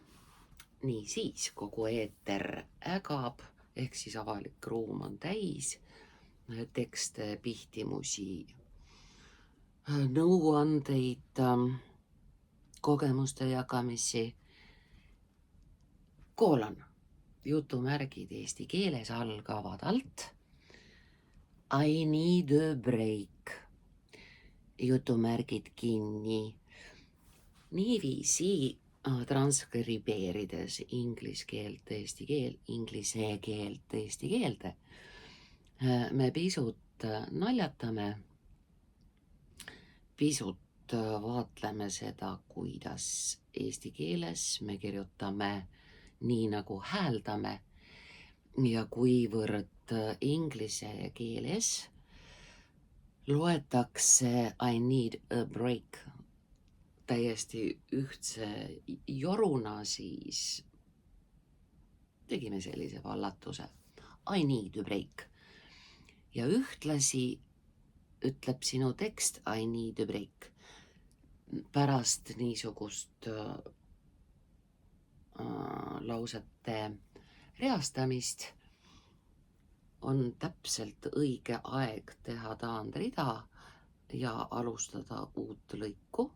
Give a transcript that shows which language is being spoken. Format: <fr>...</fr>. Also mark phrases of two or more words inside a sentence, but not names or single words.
<et>Niisiis, kogu eeter ägab, ehk siis avalik ruum on täis tekste, pihtimusi, nõuandeid, kogemuste jagamisi. Koolon, jutumärgid eesti keeles algavad alt.</et> <en>I need a break.</en> <et>Jutumärgid kinni. Niiviisi transkribeerides inglise keelt eesti keelde, me pisut naljatame, pisut vaatleme seda, kuidas eesti keeles me kirjutame nii nagu hääldame ja kuivõrd inglise keeles loetakse</et> <en>I need a break</en> <et>täiesti ühtse joruna, siis tegime sellise vallatuse.</et> <en>I need a break.</en> <et>Ja ühtlasi ütleb sinu tekst</et> <en>I need a break.</en> <et>Pärast niisugust lausete reastamist on täpselt õige aeg teha taandrida ja alustada uut lõiku.</et>